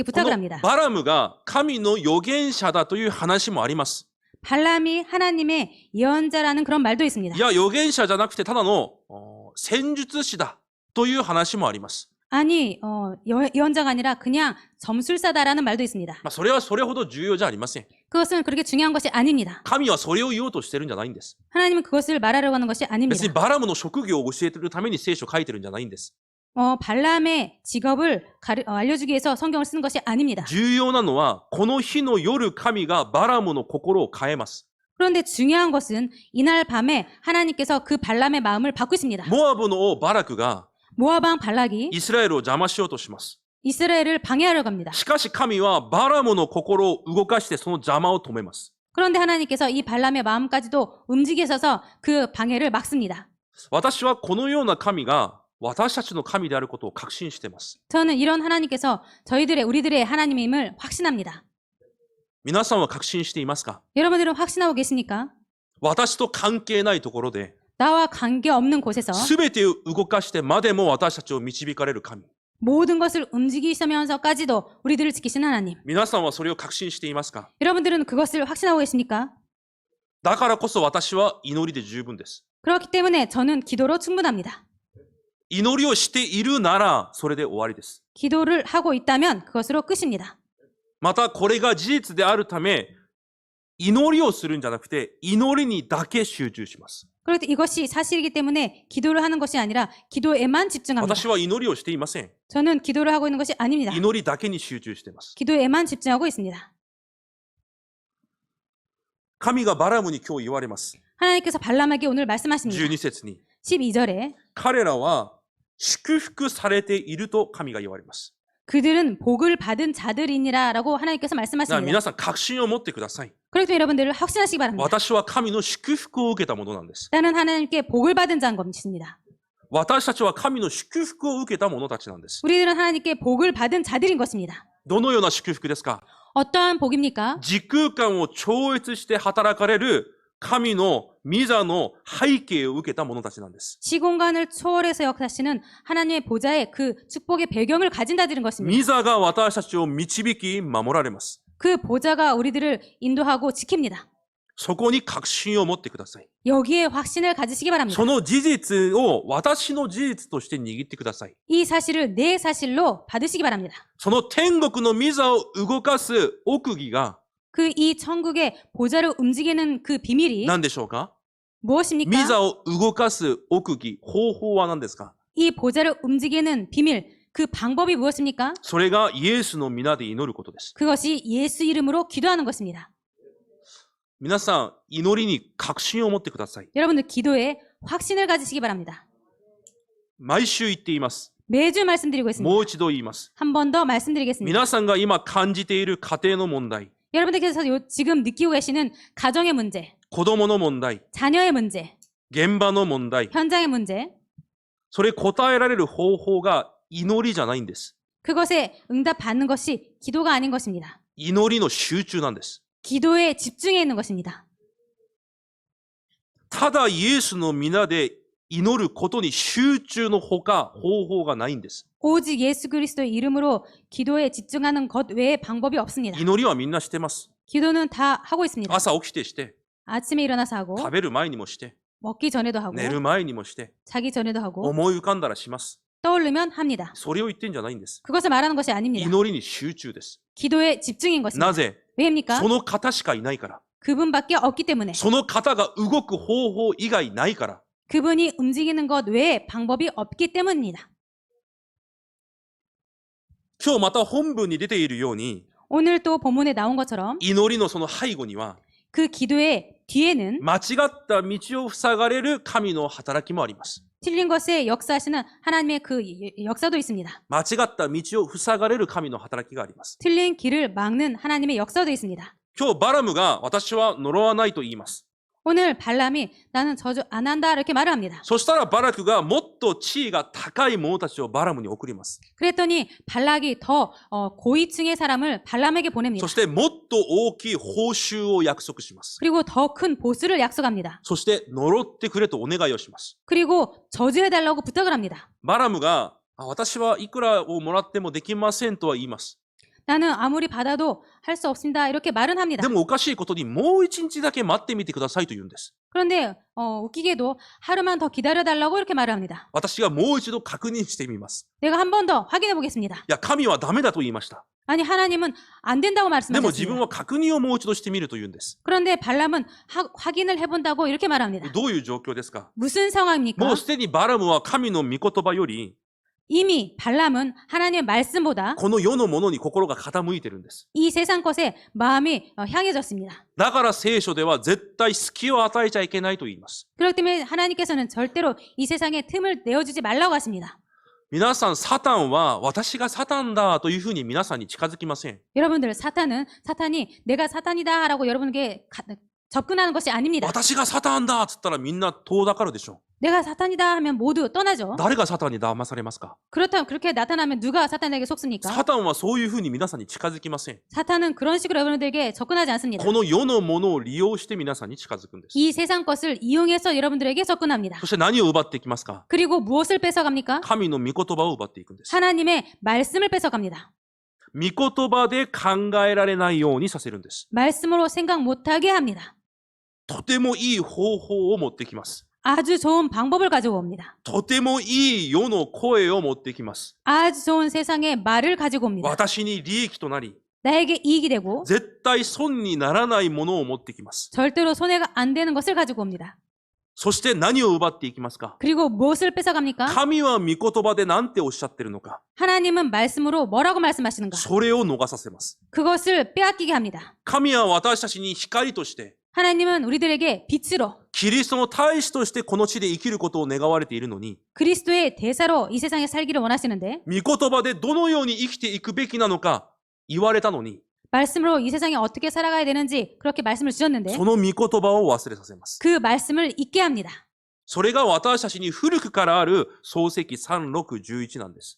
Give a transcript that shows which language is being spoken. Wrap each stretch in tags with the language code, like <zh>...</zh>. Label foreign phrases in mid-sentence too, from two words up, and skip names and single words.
<ja>こ</ja> <ko>부탁을</ko> <ja>の</ja> <ko>합니다.</ko> <ja>バラムが神の預言者だという話もあります。</ja> <ko>발람이 하나님의 예언자라는 그런 말도 있습니다.</ko> <ja>いや、預言者じゃなくてただの戦術師だという話もあります。</ja> <ko>아니 예언자가 아니라 그냥 점술사다라는 말도 있습니다.</ko> <ja>それはそれほど重要じゃありません。</ja> <ko>그것은 그렇게 중요한 것이 아닙니다.</ko> <ja>神はそれを言おうとしてるんじゃないんです。</ja> <ko>하나님은 그것을 말하려고 하는 것이</ko> <ja>別</ja> <ko>아닙니다.</ko> <ja>にバラムの職業を教えてるために聖書を書いてるんじゃないんです。</ja> <ko>발람의 직업을 알려주기 위해서 성경을 쓰는 것이 아닙니다.</ko> <ja>重要なのは、この日の夜神がバラムの心を変えます。</ja> <ko>그런데 중요한 것은 이날 밤에 하나님께서 그 발람의 마음을 바꾸십니다.</ko> <ja>モアブの王バラクが</ja> <ko>모압 왕 발락이</ko> <ja>イスラエルを邪魔しようとします。</ja> <ko>이스라엘을 방해하려고 합니다.</ko> <ja>しかし神はバラムの心を動かしてその邪魔を止めます。</ja> <ko>그런데 하나님께서 이 발람의 마음까지도 움직이셔서 그 방해를 막습니다.</ko> <ja>私はこのような神が私たちの神であることを確信しています。</ja> <ko>저는 이런 하나님께서 우리들의 하나님임을 확신합니다.</ko> <ja>皆さんは確信していますか？</ja> <ko>여러분들은 확신하고 계십니까?</ko> <ja>私と関係ないところで</ja> <ko>나와 관계없는 곳에서</ko> <ja>全てを動かしてまでも私たちを導かれる神。</ja> <ko>모든 것을 움직이시면서까지도 우리들을 지키신 하나님.</ko> <ja>皆さんはそれを確信していますか？</ja> <ko>여러분들은 그것을 확신하고 계십니까?</ko> <ja>だからこそ私は祈りで十分です。</ja> <ko>그렇기 때문에 저는 기도로 충분합니다.</ko> <ja>祈りをしているならそれで終わりです。</ja> <ko>기도를 하고 있다면 그것으로 끝입니다.</ko> <ja>またこれが事実であるため、祈りをするんじゃなくて、祈りにだけ集中します。</ja> <ko>그런데 이것이 사실이기 때문에 기도를 하는 것이 아니라 기도에만 집중합니다.</ko> <ja>私は祈りをしていません。</ja> <ko>저는 기도를 하고 있는 것이 아닙니다.</ko> <ja>祈りだけに集中しています。</ja> <ko>기도에만 집중하고 있습니다.</ko> <ja>神がバラムに今日言われます。</ja> <ko>하나님께서 발람에게 오늘 말씀하십니다.</ko> <ja>12 節に。</ja> <ko>12절에</ko> <ja>彼らは祝福されていると神が言われます。</ja> <ko>그들은 복을 받은 자들이니라라고 하나님께서</ko> <ja>だから</ja> <ko>말씀하십니다.</ko> <ja>皆さん確信を持ってください。</ja> <ko>그렇기 때문에 여러분들을 확신하시기 바랍니다.</ko> <ja>私は神の祝福を受けたものなんです。</ja> <ko>나는 하나님께 복을 받은 자인 것입니다.</ko> <ja>私たちは神の祝福を受けた者たちなんです。</ja> <ko>우리들은 하나님께 복을 받은 자들인 것입니다.</ko> <ja>どのような祝福ですか？</ja> <ko>어떠한 복입니까?</ko> <ja>時空間を超越して働かれる神の御座の背景を受けた者たちなんです。</ja> <ko>시공간을 초월해서 역사하시는 하나님의 보좌의 그 축복의 배경을 가진 자들인 것입니다.</ko> <ja>御座が私たちを導き守られます。</ja> <ko>그 보좌가 우리들을 인도하고 지킵니다.</ko> <ja>そこに確信を持ってください。</ja> <ko>여기에 확신을 가지시기 바랍니다.</ko> <ja>その事実を私の事実として握ってください。</ja> <ko>이 사실을 내 사실로 받으시기 바랍니다.</ko> <ja>その天国の御座を動かす奥義が</ja> <ko>그 이 천국의 보좌를 움직이는 그 비밀이</ko> <ja>何でしょうか？</ja> <ko>무엇입니까?</ko> <ja>御座を動かす奥義、方法は何ですか？</ja> <ko>이 보좌를 움직이는 비밀, 그 방법이 무엇입니까?</ko> <ja>それがイエスの皆で祈ることです。</ja> <ko>그것이 예수 이름으로 기도하는 것입니다.</ko> <ja>皆さん、祈りに確信を持ってください。</ja> <ko>여러분들 기도에 확신을 가지시기 바랍니다.</ko> <ja>毎週言っています。</ja> <ko>매주 말씀드리고 있습니다.</ko> <ja>もう一度言います。</ja> <ko>한 번 더 말씀드리겠습니다.</ko> <ja>皆さんが今感じている家庭の問題、</ja> <ko>여러분들께서 지금 느끼고 계시는 가정의 문제,</ko> <ja>子供の問題、</ja> <ko>자녀의 문제,</ko> <ja>現場の問題、</ja> <ko>현장의 문제,</ko> <ja>それ答えられる方法が祈りじゃないんです。</ja> <ko>그것에 응답받는 것이 기도가 아닌 것입니다.</ko> <ja>祈りの集中なんです。</ja> <ko>기도에 집중해 있는 것입니다.</ko> <ja>ただイエスの皆で祈ることに集中のほか方法がないんです。</ja> <ko>오직 예수 그리스도의 이름으로 기도에 집중하는 것 외에 방법이 없습니다.</ko> <ja>祈りはみんなしてます。</ja> <ko>기도는 다 하고 있습니다.</ko> <ja>朝起きてして、</ja> <ko>아침에 일어나서 하고,</ko> <ja>食べる前にもして、</ja> <ko>먹기 전에도 하고,</ko> <ja>寝る前にもして、</ja> <ko>자기 전에도 하고,</ko> <ja>思い浮かんだらします。</ja> <ko>떠오르면 합니다.</ko> <ja>それを言ってんじゃないんです。</ja> <ko>그것을 말하는 것이 아닙니다.</ko> <ja>祈りに集中です。</ja> <ko>기도에 집중인 것입니다.</ko> <ja>なぜ？</ja> <ko>왜입니까?</ko> <ja>その方しかいないから。</ja> <ko>그분밖에 없기 때문에.</ko> <ja>その方が動く方法以外ないから。</ja> <ko>그분이 움직이는 것 외에 방법이 없기 때문입니다.</ko> <ja>今日また本文に出ているように、</ja> <ko>오늘 또 본문에 나온 것처럼</ko> <ja>祈りのその背後には、</ja> <ko>그 기도의 뒤에는</ko> <ja>間違った道を塞がれる神の働きもあります。</ja> <ko>틀린 것에 역사하시는 하나님의 그 역사도 있습니다.</ko> <ja>間違った道を塞がれる神の働きがあります。</ja> <ko>틀린 길을 막는 하나님의 역사도 있습니다.</ko> <ja>今日バラムが私は呪わないと言います。</ja> <ko>오늘 발람이 나는 저주 안 한다 이렇게 말을 합니다.</ko> <ja>そしたらバラクがもっと地位が高い者たちをバラムに送ります。</ja> <ko>그랬더니 발락이 더 고위층의 사람을 발람에게 보냅니다.</ko> <ja>そしてもっと大きい報酬を約束します。</ja> <ko>그리고 더 큰 보수를 약속합니다.</ko> <ja>そして呪ってくれとお願いをします。</ja> <ko>그리고 저주해달라고 부탁을 합니다.</ko> <ja>バラムが私はいくらをもらってもできませんとは言います。</ja> <ko>나는 아무리 받아도 할 수 없습니다. 이렇게 말은 합니다.</ko> <ja>でもおかしいことにもう一日だけ待ってみてくださいと言うんです。</ja> <ko>그런데 웃기게도 하루만 더 기다려달라고 이렇게 말을 합니다.</ko> <ja>私がもう一度確認してみます。</ja> <ko>내가 한 번 더 확인해 보겠습니다.</ko> <ja>いや、神はダメだと言いました。</ja> <ko>아니 하나님은 안 된다고</ko> <ja>でも自分</ja> <ko>말씀하셨습니다.</ko> <ja>は確認をもう一度してみると言うんです。</ja> <ko>그런데 발람은 확인을 해본다고 이렇게 말합니다.</ko> <ja>どういう状況ですか？</ja> <ko>무슨 상황입니까?</ko> <ja>もうすでにバラムは神の御言葉より</ja> <ko>이미 발람은 하나님의 말씀보다</ko> <ja>この世のものに心が傾いてるんです。</ja> <ko>이 세상 것에 마음이 향해졌습니다.</ko> <ja>だから聖書では絶対隙を与えちゃいけないと言います。</ja> <ko>그렇기 때문에 하나님께서는 절대로 이 세상에 틈을 내어주지 말라고 하십니다.</ko> <ja>皆さん、サタンは私がサタンだというふうに皆さんに近づきません。</ja> <ko>여러분들 사탄이 내가 사탄이다라고 여러분에게 접근하는 것이 아닙니다.</ko> <ja>私がサタンだっつったらみんな遠ざかるでしょ。</ja> <ko>내가 사탄이다 하면 모두 떠나죠.</ko> <ja>誰がサタンに騙されますか？</ja> <ko>그렇다면 그렇게 나타나면 누가 사탄에게 속습니까?</ko> <ja>サタンはそういうふうに皆さんに近づきません。</ja> <ko>사탄은 그런 식으로 여러분들에게 접근하지 않습니다.</ko> <ja>この世のものを利用して皆さんに近づくんです。</ja> <ko>이 세상 것을 이용해서 여러분들에게 접근합니다.</ko> <ja>そして何を奪っていきますか？</ja> <ko>그리고 무엇을 뺏어갑니까?</ko> <ja>神の御言葉を奪っていくんです。</ja> <ko>하나님의 말씀을 뺏어갑니다.</ko> <ja>御言葉で考えられないようにさせるんです。</ja> <ko>말씀으로 생각 못하게 합니다.</ko> <ja>とてもいい方法を持ってきます。</ja> <ko>아주 좋은 방법을 가지고 옵니다.</ko> <ja>とてもいい世の声を持ってきます。</ja> <ko>아주 좋은 세상의 말을 가지고 옵니다.</ko> <ja>私に利益となり、</ja> <ko>나에게 이익이 되고</ko> <ja>絶対損にならないものを持ってきます。</ja> <ko>절대로 손해가 안 되는 것을 가지고 옵니다.</ko> <ja>そして何を奪っていきますか？</ja> <ko>그리고 무엇을 뺏어갑니까?</ko> <ja>神は御言葉で何ておっしゃってるのか、</ja> <ko>하나님은 말씀으로 뭐라고 말씀하시는가?</ko> <ja>それを逃させます。</ja> <ko>그것을 빼앗기게 합니다.</ko> <ja>神は私たちに光として、</ja> <ko>하나님은 우리들에게 빛으로</ko> <ja>キリストの大使としてこの地で生きることを願われているのに、</ja> <ko>그리스도의 대사로 이 세상에 살기를 원하시는데</ko> <ja>御言葉でどのように生きていくべきなのか言われたのに、</ja> <ko>말씀으로 이 세상에 어떻게 살아가야 되는지 그렇게 말씀을 주셨는데</ko> <ja>その御言葉を忘れさせます。</ja> <ko>그 말씀을 잊게 합니다.</ko> <ja>それが私たちに古くからある創世記3611なんです。</ja>